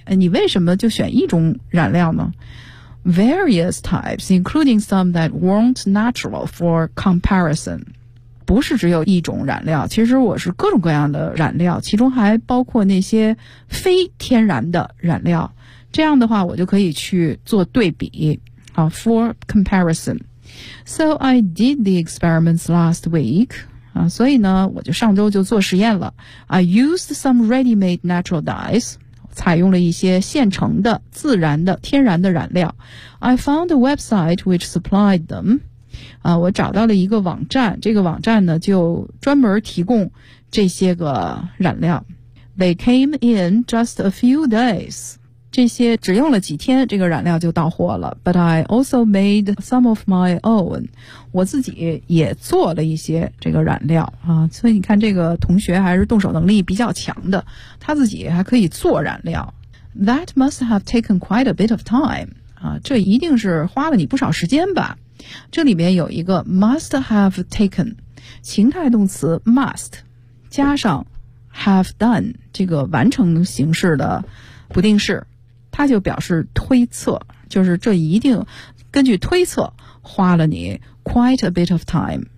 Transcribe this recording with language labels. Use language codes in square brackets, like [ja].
[zh] 你为什么就选一种染料呢 [en] ?Various types, including some that weren't natural for comparison. [zh] 不是只有一种染料其实我是各种各样的染料其中还包括那些非天然的染料。这样的话我就可以去做对比、 [en] for comparison. So I did the experiments last week.、 [zh] 所以呢我就上周就做实验了。 [en] I used some ready-made natural dyes. [zh] 采用了一些现成的自然的天然的染料。 [en] I found a website which supplied them.、 [zh] 我找到了一个网站这个网站呢就专门提供这些个染料。 [en] They came in just a few days. [zh] 这些只用了几天，这个染料就到货了。 [en] But I also made some of my own. [zh] 我自己也做了一些这个染料啊，所以你看这个同学还是动手能力比较强的，他自己还可以做染料。 [en] That must have taken quite a bit of time. [zh] 啊，这一定是花了你不少时间吧？这里面有一个 [en] must have taken， [zh] 情态动词 must 加上 have done 这个完成形式的不定式。它就表示推测，就是这一定根据推测花了你 [en] quite a bit of time。